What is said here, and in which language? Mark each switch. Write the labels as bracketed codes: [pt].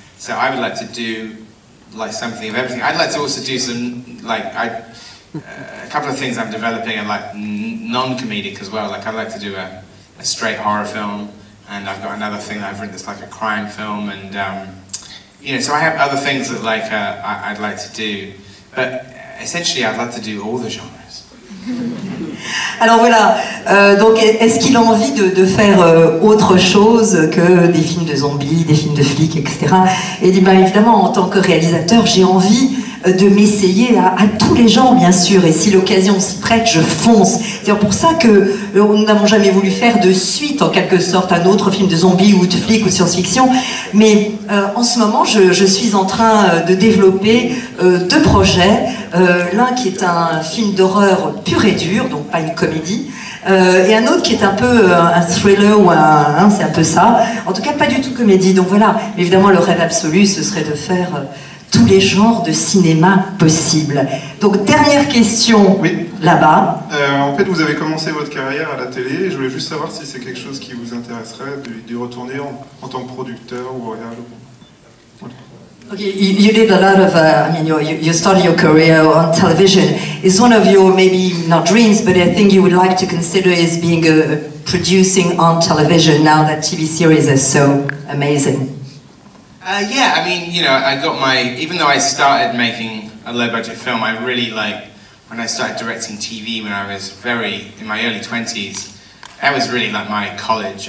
[en] So I would like to do like something of everything. I'd like to also do some, like, a couple of things I'm developing are like non-comedic as well. Like I'd like to do a straight horror film, and I've got another thing that I've written that's like a crime film, and you know, so I have other things that like I'd like to do, but essentially I'd like to do all the genres. [fr] Alors voilà, donc est-ce qu'il a envie de faire autre chose que des films de zombies, des films de flics, etc. Et il dit, bah, évidemment, en tant que réalisateur, j'ai envie de m'essayer à tous les genres, bien sûr, et si l'occasion s'y prête, je fonce. C'est pour ça que nous n'avons jamais voulu faire de suite, en quelque sorte, un autre film de zombies ou de flics ou de science-fiction, mais en ce moment, je suis en train de développer deux projets, l'un qui est un film d'horreur pur et dur, donc pas une comédie, et un autre qui est un peu un thriller ou c'est un peu ça, en tout cas pas du tout comédie, donc voilà. Évidemment, le rêve absolu, ce serait de faire tous les genres de cinéma possibles. Donc, dernière question, oui. Là-bas. En fait, vous avez commencé votre carrière à la télé, et je voulais juste savoir si c'est quelque chose qui vous intéresserait d'y retourner en tant que producteur ou réal. Voilà. [en] Okay, you did a lot of, I mean, you started your career on television. Is one of your, maybe not dreams, but a thing you would like to consider is being producing on television now that TV series are so amazing? Yeah, I mean, you know, I got even though I started making a low-budget film, I really when I started directing TV when I was in my early 20s, that was really like my college.